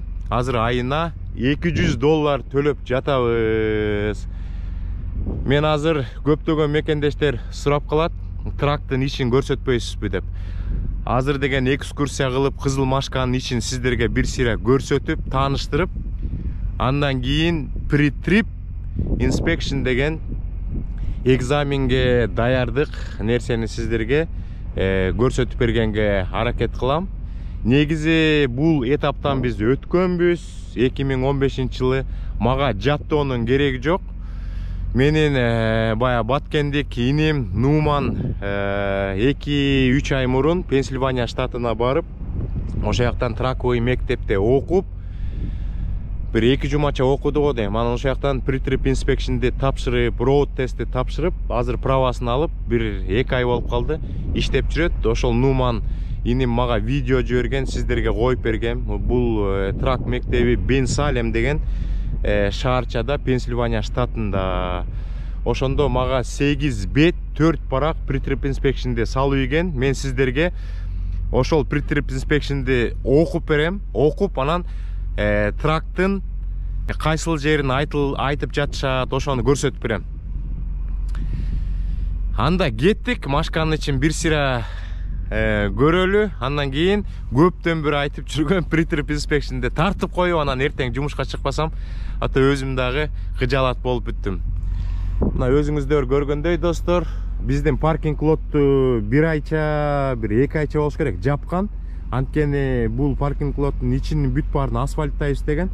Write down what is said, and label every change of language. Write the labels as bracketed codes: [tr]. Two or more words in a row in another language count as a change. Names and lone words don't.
[ky] Азыр айына $200 төлөп жатабыз. Мен азыр көптөгөн мекендештер сурап калат, трактын ишин көрсөтпөйсүзбү деп. Азыр деген экскурсия кылып, кызыл машканын ишин сиздерге бир сире көрсөтүп, тааныштырып, андан кийин [en] pre-trip inspection [ky] деген экзаменге даярдык нерсени сиздерге көрсөтүп бергенге аракет кылам. Негизи бул этаптан биз өткөнбүз. 2015-жылы мага жаттоонун кереги жок. Менин бая Баткендик иним Нуман 2-3 ай мурун Пенсильвания штатына барып, ошо жактан траковый мектепте окуп, бир 2 жумача окуду го дейм. Анан ошо жактан [en] pre-trip inspection'ди [ky] тапшырып, road тестти тапшырып, азыр правасын алып, бир 2 ай болуп калды. Иштеп жүрөт. Ошол Нуман иним мага видео жиберген, сиздерге коюп бергем. Бул трак мектеби Бен Салем деген шаарчада, Пенсильвания штатында. Ошондо мага 8 бет 4 барак [en] pre-trip inspection'ди [ky] салып ийген. Мен сиздерге ошол [en] pre-trip inspection'ди [ky] окуп берем. Окуп анан трактын кайсыл жерин айтып жатышат, ошону көрсөтүп берем. Анда кеттик, машканын ичин бир сире көрөлү. Андан кийин көптөн бир айтып жүргөн [en] pre-trip inspection'ди [ky] тартып коюп, анан эртең жумушка чыкпасам, ата өзүм дагы кыжалат болуп бүттүм. Мына өзүңүздөр көргөндөй достор, биздин [en] parking lot [ky] бир айча, бир 2 айча болуш керек жапкан. Анткени бул [en] parking lot [ky] ичинин бүт баарын асфальттайбыз деген.